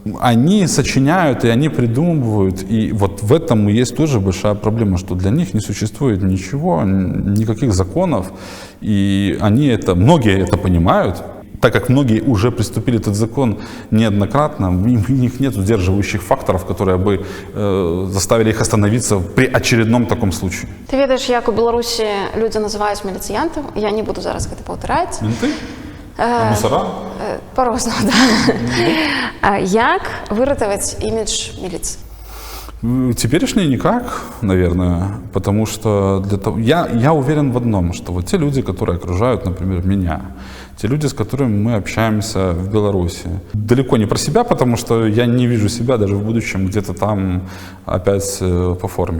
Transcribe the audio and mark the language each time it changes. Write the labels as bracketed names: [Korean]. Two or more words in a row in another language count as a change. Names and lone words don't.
[Russian] Они сочиняют, и они придумывают, и вот в этом и есть тоже большая проблема, что для них не существует ничего, никаких законов, и они это, многие это понимают, так как многие уже приступили этот закон неоднократно, у них нет сдерживающих факторов, которые бы заставили их остановиться при очередном таком случае. [Belarusian] Ты ведаешь, як у Беларусі люди называюць міліцыянтаў, я не буду зараз гэта паўтараць. [Russian] Менты? Мусора? [Belarusian] По-рознаму, да. Як выратаваць імідж міліцыі? [Russian] Теперешний никак, наверное, потому что для того, я уверен в одном, что вот те люди, которые окружают, например, меня, те люди, с которыми мы общаемся в Беларуси, далеко не про себя, потому что я не вижу себя даже в будущем где-то там опять по форме.